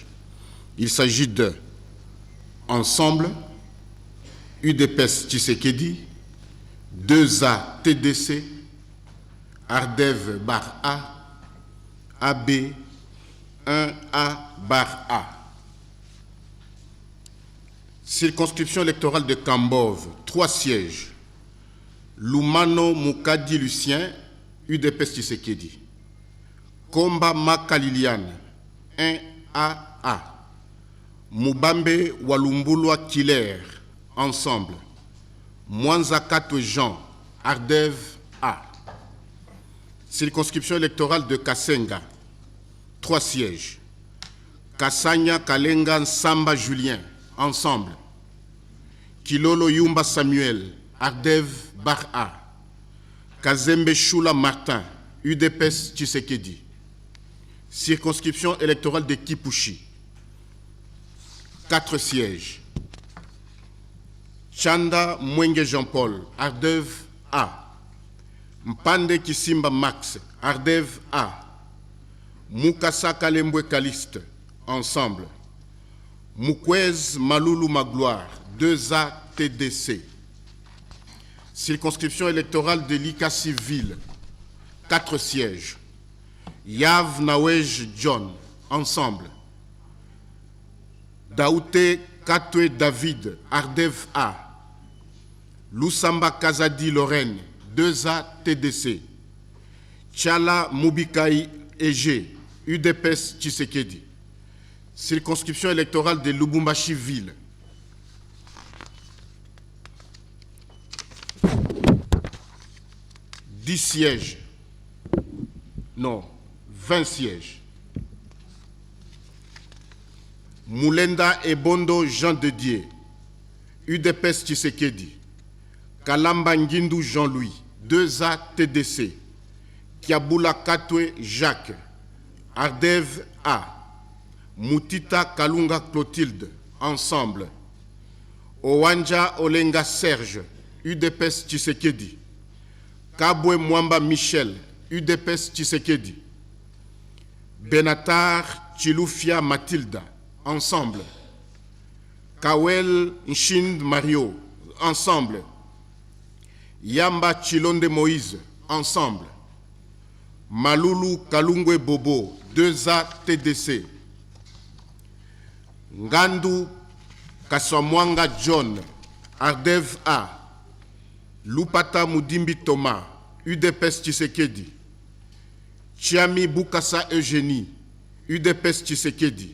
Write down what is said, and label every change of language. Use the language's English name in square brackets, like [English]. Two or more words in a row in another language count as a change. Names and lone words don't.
[French] Il s'agit de Ensemble, UDPS Tshisekedi, 2A TDC, Ardev bar A, AB, 1A bar A. Circonscription électorale de Kambove, 3 sièges. Lumano Mukadi Lucien, UDPS Tshisekedi. Komba Makaliliane, 1AA. Mubambe Walumbulwa Killer, Ensemble. Mwanzakato Jean, Ardev A. Circonscription électorale de Kasenga, 3 sièges. Kassanya Kalenga Samba Julien, Ensemble. Kilolo Yumba Samuel, Ardev bar A. Kazembe Shula Martin, UDPS Tshisekedi. Circonscription électorale de Kipushi, 4 sièges. Chanda Mwenge Jean-Paul, Ardev A. Mpande Kisimba Max, Ardev A. Mukasa Kalembwe Caliste, Ensemble. Mukwez Malulu Magloire, 2A TDC. Circonscription électorale de Likasi Ville, 4 sièges. Yav Nawej John, Ensemble. Daoute Katwe David, Ardev A. Lusamba Kazadi Lorraine, 2A TDC. Tchala Mubikai Ege, UDPS Tshisekedi. Circonscription électorale de Lubumbashi Ville. « 10 sièges. Non, 20 sièges. Moulenda Ebondo Jean de Dieu, UDPS Tshisekedi. Kalamba Ngindou Jean-Louis, 2A TDC. Kiabula Katwe Jacques, Ardev A. Moutita Kalunga Clotilde, Ensemble. Owanja Olenga Serge, UDPS Tshisekedi. Kabwe Mwamba Michel, UDPS Tshisekedi. Benatar Chilufia Mathilda, Ensemble. Kawel Nshind Mario, Ensemble. Yamba Chilonde Moïse, Ensemble. Malulu Kalungwe Bobo, 2A TDC. Ngandu Kaswamwanga John, Ardev A. Lupata Mudimbi Thomas, UDPS Tshisekedi. Chiami Bukasa Eugénie, UDPS Tshisekedi.